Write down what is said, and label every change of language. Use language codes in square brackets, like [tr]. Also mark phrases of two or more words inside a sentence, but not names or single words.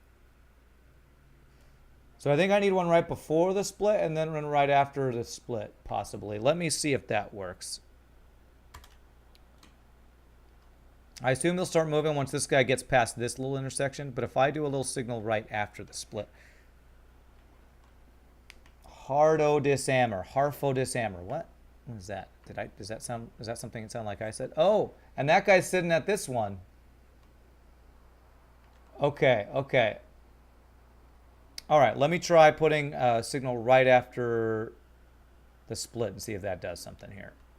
[en] So I think I need one right before the split and then one right after the split, possibly. Let me see if that works. I assume they'll start moving once this guy gets past this little intersection, but if I do a little signal right after the split. Hardo dishammer. Harfo dishammer. What? What is that? Does that something that sound like I said? Oh, and that guy's sitting at this one. Okay, okay. All right, let me try putting a signal right after the split and see if that does something here.